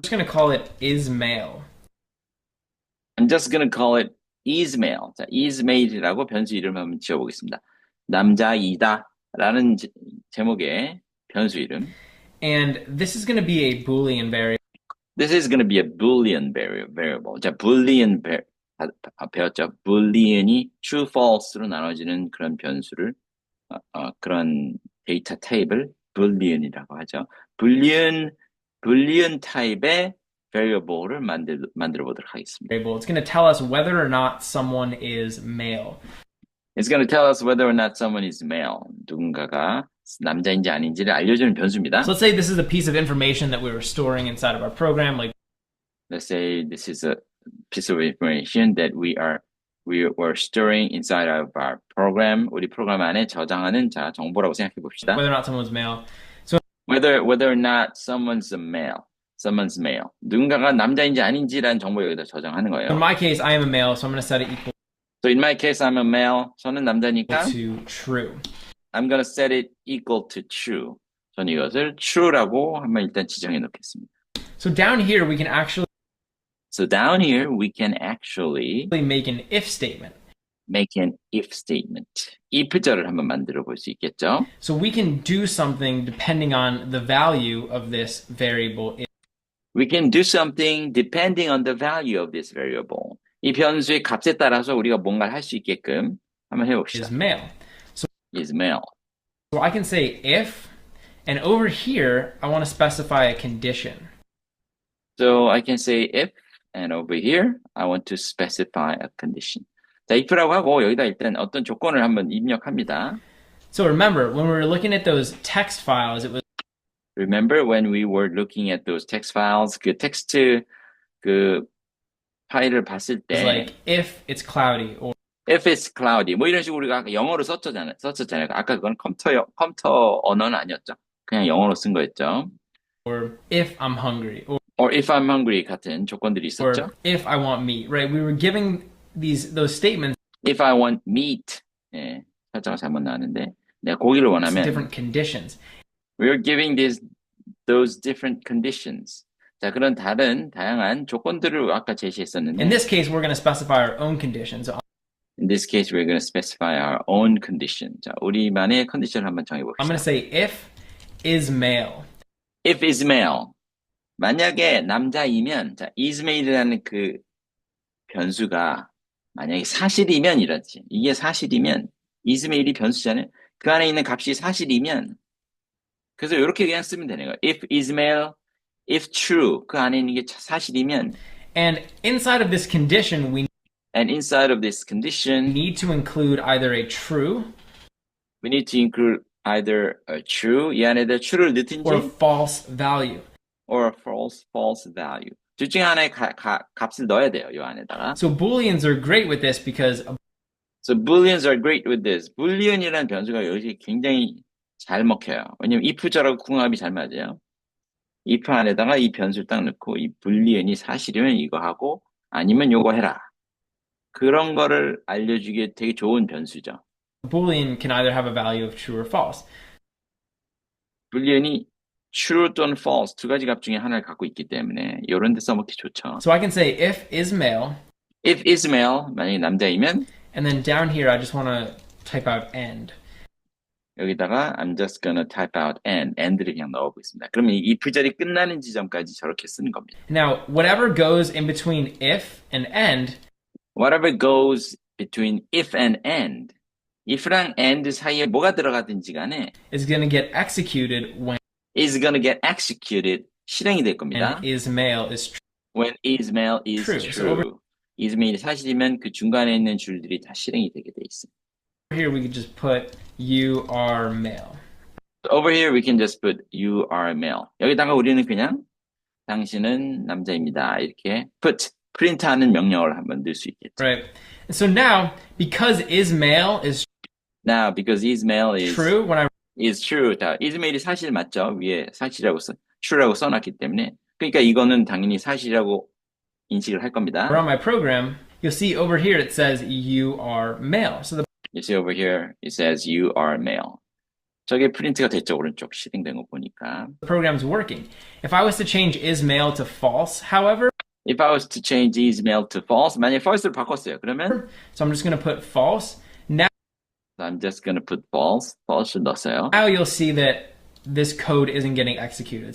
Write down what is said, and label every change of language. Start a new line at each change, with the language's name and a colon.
English: just going to call it isMale. I'm just going to call it isMale.
Korean: 자, isMale이라고 변수 이름을 한번 지어보겠습니다. 남자이다 라는 제목의 변수 이름.
English: And this is going to be a Boolean variable. This is going to be a Boolean variable.
Korean: 자, Boolean 배웠죠? Boolean이 true, false로 나눠지는 그런 변수를 그런 데이터 타입을 Boolean이라고 하죠. Boolean 타입의 variable를 만들어 보도록 하겠습니다.
English: It's going to tell us whether or not someone is male. It's going to tell us whether or not someone is male.
Korean: 누군가가 남자인지 아닌지를 알려주는 변수입니다.
English: So let's say this is a piece of information that we were storing inside of our program. Like, let's say this is a piece of information that we were storing inside of our program.
Korean: 우리 프로그램 안에 저장하는 정보라고 생각해 봅시다.
English: whether or not someone's male. So whether or not someone's male.
Korean: 누군가가 남자인지 아닌지라는 정보 여기다 저장하는 거예요.
English: in my case, I am a male, so I'm going to set it equal So in my case, I'm a male.
Korean: 저는 남자니까
English: to true. I'm going to set it equal to true.
Korean: 저는 이것을 true라고 한번 일단 지정해 놓겠습니다.
English: So down here, we can actually make an if statement. Make an if statement.
Korean: if절을 한번 만들어 볼 수 있겠죠?
English: So we can do something depending on the value of this variable. We can do something depending on the value of this variable.
Korean: 이 변수의 값에 따라서 우리가 뭔가를 할 수 있게끔 한번 해봅시다.
English: Is male. Is male. So I can say if, and over here, I want to specify a condition. So I can say if, and over here, I want to specify a condition.
Korean: 자, if라고 하고 여기다 일단 어떤 조건을 한번 입력합니다.
English: So remember, when we were looking at those text files, it was Remember when we were looking at those text files?
Korean: 그 텍스트 그 파일을 봤을 때
English: like if it's cloudy or if it's cloudy
Korean: 뭐 이런 식으로 우리가 아까 영어로 썼잖아요. 아까 그건 컴퓨터 언어는 아니었죠. 그냥 영어로 쓴 거였죠.
English: if I'm hungry or if I'm hungry
Korean: 같은 조건들이 있었죠.
English: or if I want meat, right? We were giving those statements If I want meat,
Korean: 예, 살짝 잘못 나왔는데 내가 고기를 원하면
English: different conditions. we're giving those different conditions.
Korean: 자, 그런 다양한 조건들을 아까 제시했었는데
English: In this case, we're going to specify our own conditions. in this case, we're going to specify our own condition.
Korean: 자, 우리만의 컨디션을 한번
English: I'm going
Korean: 정해봅시다.
English: to say if is male. If is male.
Korean: 만약에 남자이면, 자, is male이라는 그 변수가 만약에 사실이면 이렇지. 이게 사실이면, is male이 변수잖아요. 그 안에 있는 값이 사실이면, 그래서 이렇게 그냥 쓰면 되는 거예요.
English: If is male, if true.
Korean: 그 안에 있는 게 사실이면,
English: And inside of this condition, we and inside of this condition, need to include either a true we need to include either a true,
Korean: 이 안에다 true를 넣든지,
English: or false value. or a false value. 둘 중에 하나의 값을 넣어야 돼요, 이 안에다가. So Booleans are great with this because So Booleans are great with this.
Korean: Boolean이라는 변수가 여기 굉장히 잘 먹혀요. 왜냐면 if절하고 궁합이 잘 맞아요. if 안에다가 이 변수를 딱 넣고 이 Boolean이 사실이면 이거 하고 아니면 요거 해라. 그런 거를 알려주기에 되게 좋은 변수죠.
English: Boolean can either have a value of true or false.
Korean: Boolean이 true 또는 false 두 가지 값 중에 하나를 갖고 있기 때문에 이런 데 써먹기 좋죠.
English: So I can say if is male, If is male,
Korean: 만약에 남자이면
English: and then down here I just want to type out end.
Korean: 여기다가
English: I'm just gonna type out and를
Korean: 그냥 넣어보겠습니다. 그러면 이 if절이 끝나는 지점까지 저렇게 쓰는 겁니다.
English: Now, whatever goes in between if and end Whatever goes between if and and, if랑 and
Korean: 사이에 뭐가 들어가든지 간에
English: is going to get executed when is gonna get executed,
Korean: 실행이 될 겁니다.
English: and is male is true. When is male is True. true. So over-
Korean: is male 사실이면 그 중간에 있는 줄들이 다 실행이 되게 돼 있어요.
English: Here we could just put you are male. Over here we can just put you are male.
Korean: 여기다가 우리는 그냥 당신은 남자입니다. 이렇게 put, 프린트하는 명령어를 한번 넣을 수 있겠죠.
English: Right. And so now, because is male is Now, because is male is true, when I is true.
Korean: 자, is mail이 사실 맞죠? 위에 사실이라고 true라고 써놨기 때문에. 그러니까 이거는 당연히 사실이라고 인식을 할 겁니다.
English: run my program, you'll see over here it says you are male. So the You see over here, it says you are male.
Korean: 저게 프린트가 됐죠, 오른쪽 실행된 거 보니까.
English: program's working. If I was to change is male to false, however, If I was to change is male to false,
Korean: 만약에 false를 바꿨어요. 그러면
English: so I'm just going to put false. Now I'm just gonna put false를
Korean: 넣었어요.
English: you'll see that this code isn't getting executed.